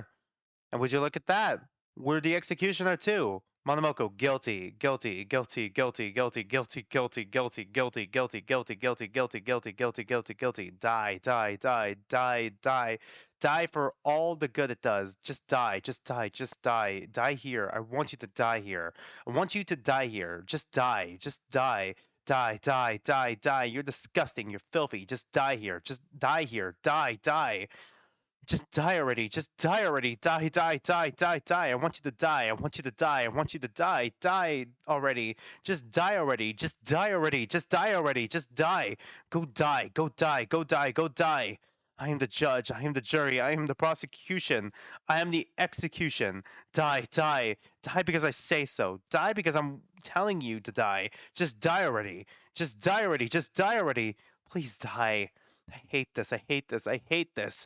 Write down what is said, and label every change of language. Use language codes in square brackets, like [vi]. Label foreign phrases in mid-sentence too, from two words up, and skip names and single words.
[en] And would you look at that? We're the executioner too. Monomoko, guilty, guilty, guilty, guilty, guilty, guilty, guilty, guilty, guilty, guilty, guilty, guilty, guilty, guilty, guilty, guilty, guilty. Die, die, die, die, die. Die for all the good it does. Just die, just die, just die. Die here. I want you to die here. I want you to die here. Just die, just die. Die, die, die, die. You're disgusting. You're filthy. Just die here. Just die here. Die, die. Just die already. Just die already. Die, die, die, die, die. I want you to die. I want you to die. I want you to die. Die already. Just die already. Just die already. Just die already. Just die. Go die. Go die. Go die. Go die. I am the judge. I am the jury. I am the prosecution. I am the execution. Die, die. Die because I say so. Die because I'm telling you to die. Just die already. Just die already. Just die already. Please die. I hate this. I hate this. I hate this.